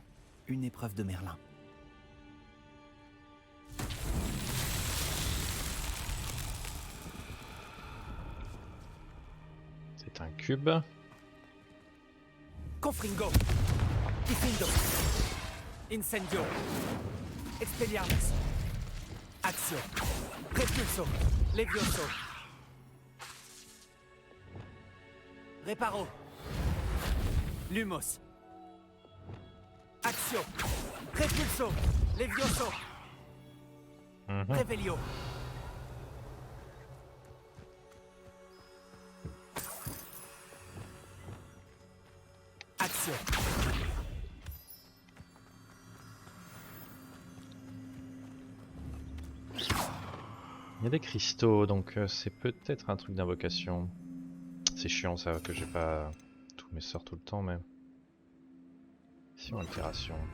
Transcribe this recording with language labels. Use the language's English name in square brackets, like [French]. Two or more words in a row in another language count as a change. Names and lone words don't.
[French] Une épreuve de Merlin. C'est un cube. [Latin] Confringo! Diffindo! Incendio! Expelliarmus! Axio! Repulso! Levioso! Reparo! Lumos! Axio! Repulso! Levioso! Revelio! Axio! [French] Il y a des cristaux, donc c'est peut-être un truc d'invocation. C'est chiant ça que j'ai pas tous mes sorts tout le temps, mais... Si on altération.